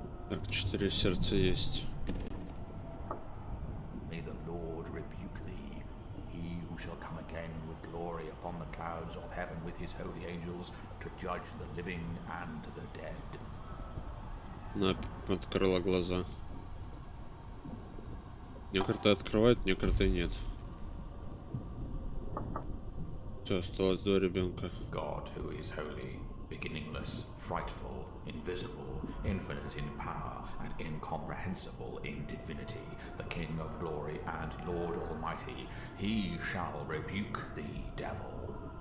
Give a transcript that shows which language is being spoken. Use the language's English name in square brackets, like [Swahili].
[Russian] Так, 4 сердца есть. [English] May the Lord rebuke thee, he who shall come again with glory upon the clouds of heaven with his holy angels to judge the living and the dead. [Russian] Она открыла глаза. Мне карты открывают, мне карты нет. Все, осталось 2 ребенка. [English] God who is holy, beginningless, frightful, invisible, infinite in power, and incomprehensible in divinity, the King of glory and Lord Almighty, he shall rebuke thee, devil.